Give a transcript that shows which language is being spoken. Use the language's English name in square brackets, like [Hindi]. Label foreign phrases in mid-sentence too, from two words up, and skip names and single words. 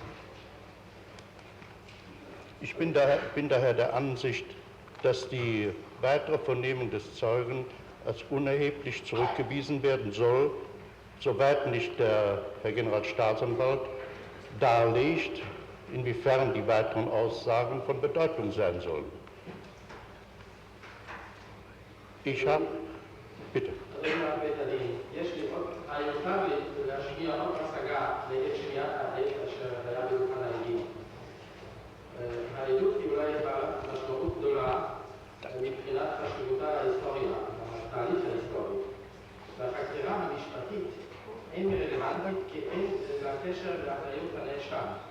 [German] Ich bin daher der Ansicht, dass die weitere Vernehmung des Zeugen als unerheblich zurückgewiesen werden soll, soweit nicht der Herr Generalstaatsanwalt darlegt, inwiefern die weiteren Aussagen von Bedeutung sein sollen. Ich habe... bitte. [Hebrew] העדות היא אולי משמעות גדולה מבחינת חשיבותה ההיסטוריה, התהליך ההיסטורי. והחקירה המשפטית אין רלוונטית כי אין לקשר לאחריות הנאשם.